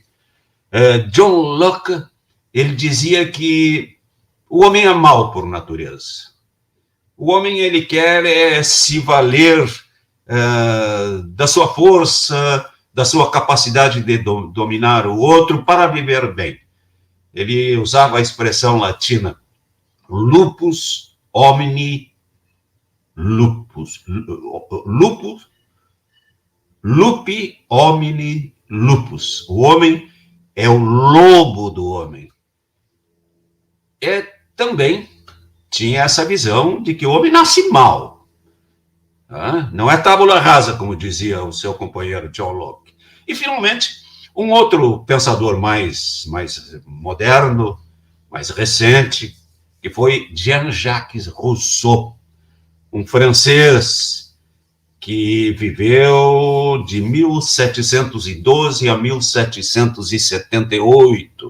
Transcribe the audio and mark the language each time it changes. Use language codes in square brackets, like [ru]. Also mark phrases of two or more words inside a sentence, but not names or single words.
[pt] John Locke, ele dizia que o homem é mau por natureza. O homem, ele quer se valer da sua força, da sua capacidade de dominar o outro para viver bem. Ele usava a expressão latina [la] lupus homini lupus, lupi homini lupus. [pt] O homem é o lobo do homem. Também tinha essa visão de que o homem nasce mal. Não é [la] tábula rasa, [pt] como dizia o seu companheiro John Locke. E, finalmente, um outro pensador mais moderno, mais recente, que foi Jean-Jacques Rousseau, um francês que viveu de 1712 a 1778.